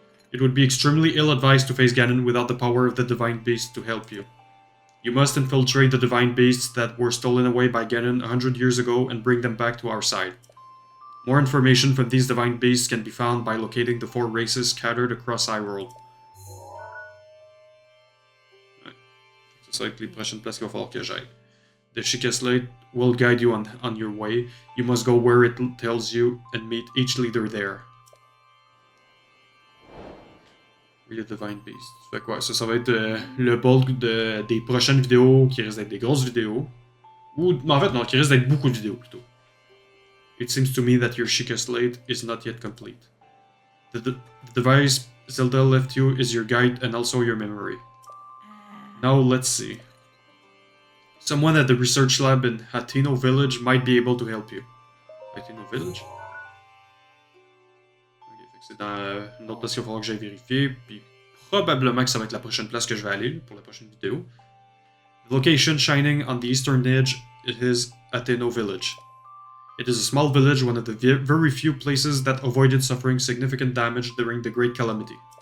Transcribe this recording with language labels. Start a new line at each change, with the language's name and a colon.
English: It would be extremely ill-advised to face Ganon without the power of the divine beast to help you. You must infiltrate the divine beasts that were stolen away by Ganon 100 years ago and bring them back to our side. More information from these divine beasts can be found by locating the 4 races scattered across Hyrule.
French: Ouais. C'est ça avec les prochaines places qu'il va falloir que j'aille.
English: The Sheikah Slate will guide you on your way. You must go where it tells you and meet each leader there. The Divine Beast.
French: Fait quoi? Ça va être le bulk des prochaines vidéos qui risquent d'être des grosses vidéos. Ou, en fait, non, qui risquent d'être beaucoup de vidéos plutôt.
English: It seems to me that your Sheikah Slate is not yet complete. The device Zelda left you is your guide and also your memory. Now let's see. Someone at the research lab in Hateno Village might be able to help you. Hateno Village?
French: C'est dans une autre place qu'il va falloir que j'aille vérifier, puis probablement que ça va être la prochaine place que je vais aller pour la prochaine vidéo.
English: The location shining on the eastern edge is Hateno Village. It is a small village, one of the very few places that avoided suffering significant damage during the Great Calamity.